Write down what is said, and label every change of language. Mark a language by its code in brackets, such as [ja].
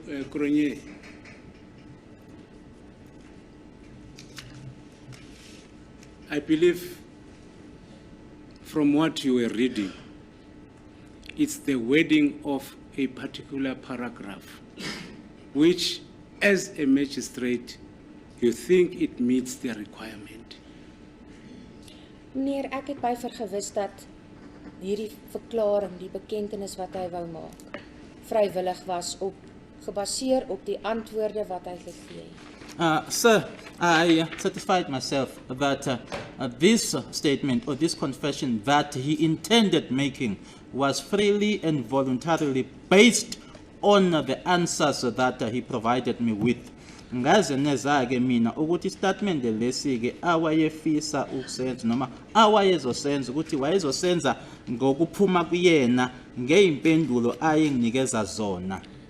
[en] Cronje, I believe from what you were reading, it's the wording of a particular paragraph, which as a magistrate, you think it meets the requirement. [af] Meneer, ek het by vergewis dat hierdie verklaring, die bekentenis wat hy wou maak, vrywillig was gebaseer op die antwoorde wat hy gegee het. [en] Sir, I satisfied myself that this statement or this confession that he intended making was freely and voluntarily based on the answers that he provided me with. [zu] Ngaze neza-ke mina ukuthi statement lesi-ke awayefisa ukusenza noma awayezosenza ukuthi wayezosenza ngokuphuma kuyena ngeyimpendulo ayenginikeza zona.